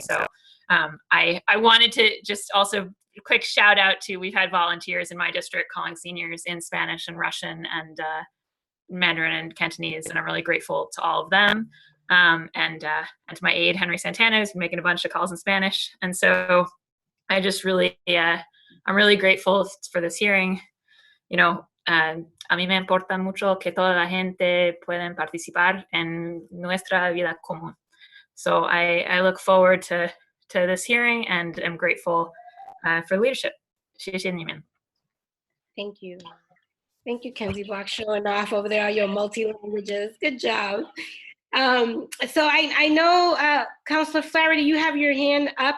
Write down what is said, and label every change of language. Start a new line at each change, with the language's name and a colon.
English: So I wanted to just also a quick shout out to, we've had volunteers in my district calling seniors in Spanish and Russian and Mandarin and Cantonese, and I'm really grateful to all of them. And to my aide, Henry Santana, who's been making a bunch of calls in Spanish. And so I just really, I'm really grateful for this hearing. You know,
Spanish: a mí me importa mucho que toda la gente pueda participar en nuestra vida común.
English: So I look forward to this hearing and am grateful for leadership.
Chinese: 谢谢你们.
English: Thank you. Thank you, Kenzie Block, showing off over there all your multi-languages. Good job. So I know, Councilor Flaherty, you have your hand up.